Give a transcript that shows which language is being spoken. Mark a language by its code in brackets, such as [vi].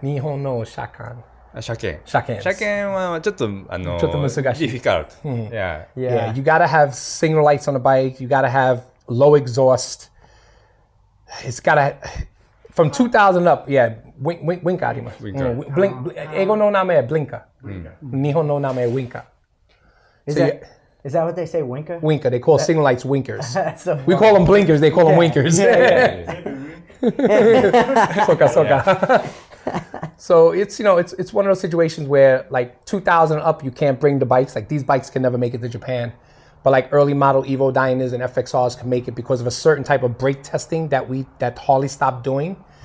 [ja] 日本の車検。車検。車検。車検はちょっとちょっと難しい。 [en] difficult. Yeah. Yeah, you gotta have signal lights on the bike. You gotta have low exhaust. It's gotta from 2000 up. Yeah, [ja] winka あります。英語の名前は blinker。日本の名前は winka。 [en] Is that what they say, winker? Winker. They call signal lights winkers. So We call them blinkers. They call them winkers. [ja] Soka. [en] So it's it's one of those situations where like 2000 up you can't bring the bikes. Like these bikes can never make it to Japan, but like early model Evo Dyners and FXRs can make it because of a certain type of brake testing that Harley stopped doing.